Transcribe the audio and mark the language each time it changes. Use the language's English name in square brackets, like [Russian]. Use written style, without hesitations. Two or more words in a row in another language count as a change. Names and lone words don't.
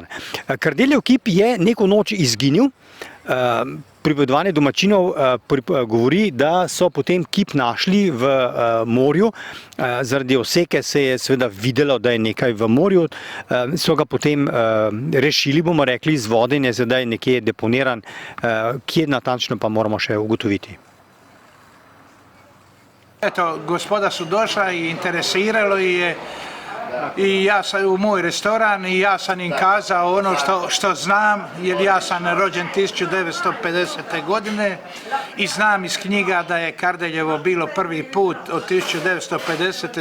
[Slovenian] Kardeljev kip je neko noč izginil. Pripovedovanje domačinov govori, da so potem kip našli v morju. Zaradi oseke se je seveda videlo, da je nekaj v morju. So ga potem rešili, bomo rekli, iz vode in je zdaj nekje deponiran, kje natančno pa moramo še ugotoviti. [Croatian] Eto, gospoda su došla i interesiralo je i ja sam u moj restoran i ja sam im kazao ono što znam, jer ja sam rođen 1950. godine i znam iz knjiga da je Kardeljevo bilo prvi put od 1950.